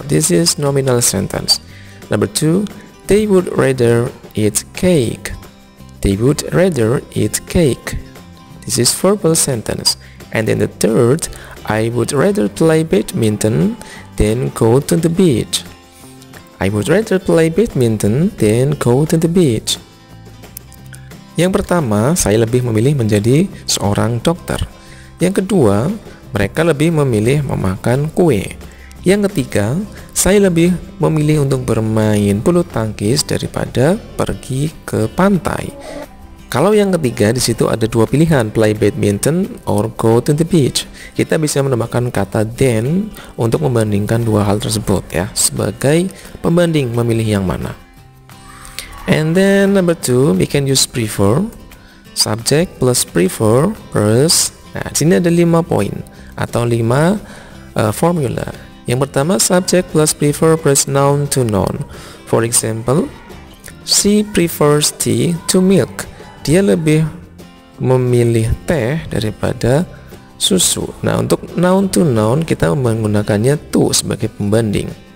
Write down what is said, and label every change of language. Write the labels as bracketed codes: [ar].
[en] This is nominal sentence. Number 2, they would rather eat cake. They would rather eat cake. This is verbal sentence. And then the third, I would rather play badminton than go to the beach. I would rather play badminton than go to the beach. [id] Yang pertama, saya lebih memilih menjadi seorang dokter. Yang kedua, mereka lebih memilih memakan kue. Yang ketiga, saya lebih memilih untuk bermain bulu tangkis daripada pergi ke pantai. Kalau yang ketiga, di situ ada dua pilihan, [en] play badminton or go to the beach. [id] Kita bisa menambahkan kata then untuk membandingkan dua hal tersebut ya, sebagai pembanding memilih yang mana. [en] And then number 2, we can use prefer. Subject plus prefer plus. [id] Nah, di sini ada 5 poin atau 5 formula. Yang pertama, [en] subject plus prefer plus noun to noun. For example, she prefers tea to milk. [id] Dia lebih memilih teh daripada susu. Nah, untuk noun to noun kita menggunakannya to sebagai pembanding.